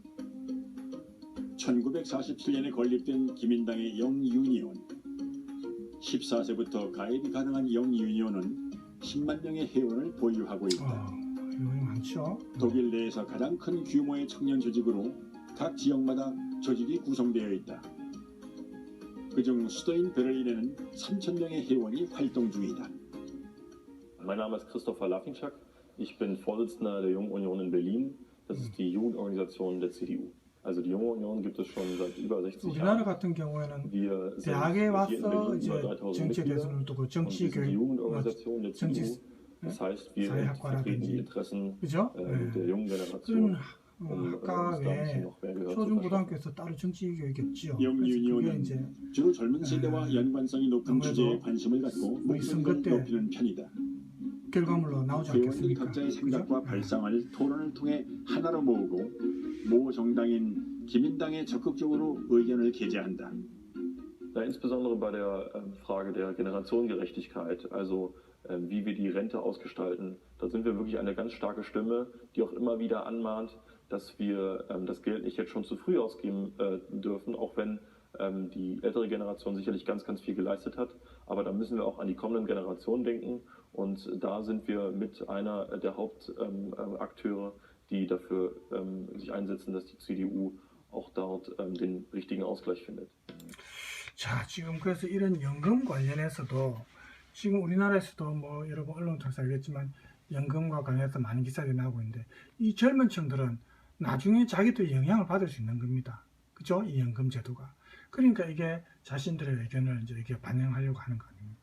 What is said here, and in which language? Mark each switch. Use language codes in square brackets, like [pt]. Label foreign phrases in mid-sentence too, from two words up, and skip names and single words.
[ko] 1947년에 건립된 기민당의 영유니온 14세부터 가입이 가능한 영유니온은 10만 명의 회원을 보유하고 있다. 많죠. 독일 내에서 가장 큰 규모의 청년 조직으로 각 지역마다 조직이 구성되어 있다. 그중 수도인 베를린에는 3,000명의 회원이 활동 중이다. [de] Mein Name ist Christopher Laffingczak. Ich bin Vorsitzender der Jungen Union in Berlin. Das ist die Jugendorganisation der CDU. Also die Junge Union gibt es schon seit über 60 [ko] 우리나라 [de] Jahren. [ko] 같은 경우에는 [de] Wir sind [ko] 대학에 [de] hier in [ko] 와서 [de] Berlin [ko] 이제 [de] über 3000 [ko] 정치 [de] Mitglieder [ko] 대선을 두고 [de] und [ko] 정치 [de] wir sind die [ko] 교육, [de] Jugendorganisation der [ko] 정치 [de] CDU. Das heißt, wir [ko] 사회학과라든지 [de] vertreten die Interessen [ko] 그죠? [de] der jungen [ko] 그런 [de] Generation. [ko] 학과 외에 초중고등학교에서 따로 정치 교육이겠죠. 영유니온은 주로 젊은 세대와 연관성이 높은 아무래도 주제에 관심을 갖고 목소리를 선거 때 높이는 편이다. 결과물로 나오지 회원들 않겠습니까? 각자의 그죠? 생각과 발상을 토론을 통해 하나로 모으고 모 정당인 기민당에 적극적으로 의견을 게재한다. [de] Ja, insbesondere bei der Frage der Generationengerechtigkeit, also wie wir die Rente ausgestalten, da sind wir wirklich eine ganz starke Stimme, die auch immer wieder anmahnt, dass wir das Geld nicht jetzt schon zu früh ausgeben dürfen, auch wenn die ältere Generation sicherlich ganz, ganz viel geleistet hat. Aber da müssen wir auch an die kommenden Generationen denken und da sind wir mit einer der Hauptakteure, die dafür sich einsetzen, dass die CDU auch dort den richtigen Ausgleich findet. [ko] 자, 지금 그래서 이런 연금 관련해서도 지금 우리나라에서도 뭐 여러분 언론 통해서 알겠지만 연금과 관련해서 많은 기사들이 나오고 있는데 이 젊은 층들은 나중에 자기들이 영향을 받을 수 있는 겁니다. 그죠? 이 연금 제도가. 그러니까 이게 자신들의 의견을 이제 이렇게 반영하려고 하는 거 아닙니까?